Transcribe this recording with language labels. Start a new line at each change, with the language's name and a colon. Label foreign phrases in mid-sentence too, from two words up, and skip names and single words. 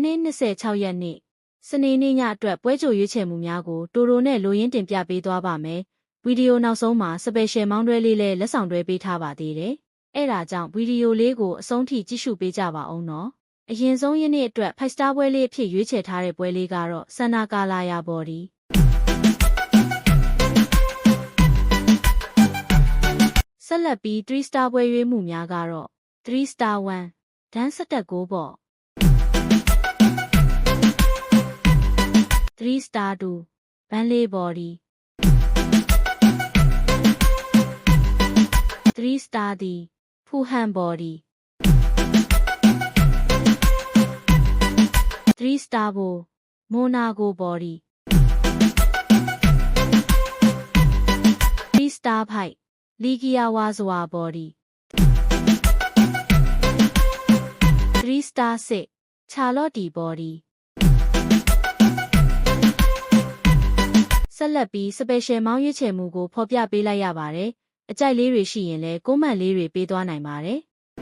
Burmese: 26 ရက်နေ့စနေနေ့ညအတွက်ပွဲကြိုရွေးချယ်မှုများကိုတိုရိုနဲ့လိုရင်းတင်ပြပေးသွားပါမယ်။ဗီဒီယိုနောက်ဆုံးမှာ Special မောင်းတွဲလေးလည်းလက်ဆောင်တွဲပေးထားပါသေးတယ်။အဲ့ဒါကြောင့်ဗီဒီယိုလေးကိုအဆုံးထိကြည့်ရှုပေးကြပါဦးနော်။အရင်ဆုံးယနေ့အတွက်
English: Five Star
Burmese: ပွဲလေးအဖြစ်ရွေးချယ်ထားတဲ့ပွဲလေးကတော့ Santa Calaya Bodyဆက်လက်ပြီး3 Star ပွဲရွေးမှုများကတော့3 Star 1ဒန်းဆက်တက်ကိုပေါ့ 3 Star 2 Bentley Body 3 Star 3 Fulham Body 3 Star 4 Monaco Body 3 Star 5 Ligia Wazwa Body 3 Star 6 Charlotte Body ဆက်လက်ပြီး Special မောင်းရွေးချယ်မှုကိုဖော်ပြပေးလိုက်ရပါတယ်။အကြိုက်လေးတွေရှိရင်လည်းကွန်မန့်လေးတွေပေးသွားနိုင်ပါတယ်။